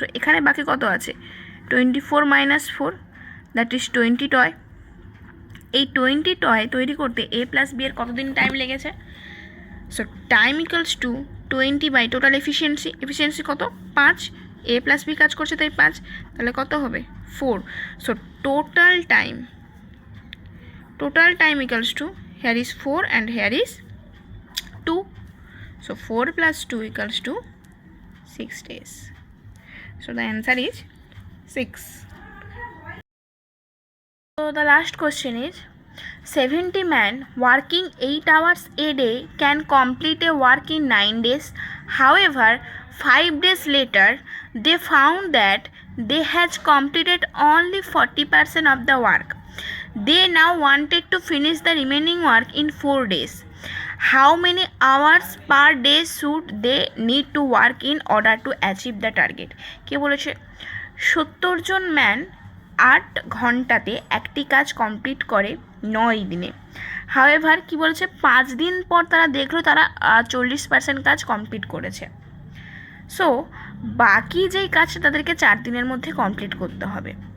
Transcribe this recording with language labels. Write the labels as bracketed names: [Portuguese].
[Bangla] So এখানে বাকি কত আছে 24 - 4, দ্যাট ইজ 20 টয়। এই 20 টয় তৈরি করতে এ প্লাস বি এর কতদিন টাইম লেগেছে? So time = 20 by total efficiency কত 5, এ প্লাস বি কাজ করছে তাই 5, তাহলে কত হবে 4। [English] So total time = here is 4 and here is 2. So 4 + 2 = 6 days. So the answer is 6. So the last question is 70 men working 8 hours a day can complete a work in 9 days. However, 5 days later they found that they had completed only 40% of the work. They now wanted to finish the remaining work in 4 days. How many hours per day should they need to work in order to achieve the target? [Bangla] কে বলেছে 70 জন man 8 ঘন্টাতে একটি কাজ complete করে 9 দিনে। However কি বলেছে 5 দিন পর তারা দেখলো তারা 40% কাজ কমপ্লিট করেছে। সো বাকি যেই কাজটা তাদেরকে 4 দিনের মধ্যে কমপ্লিট করতে হবে।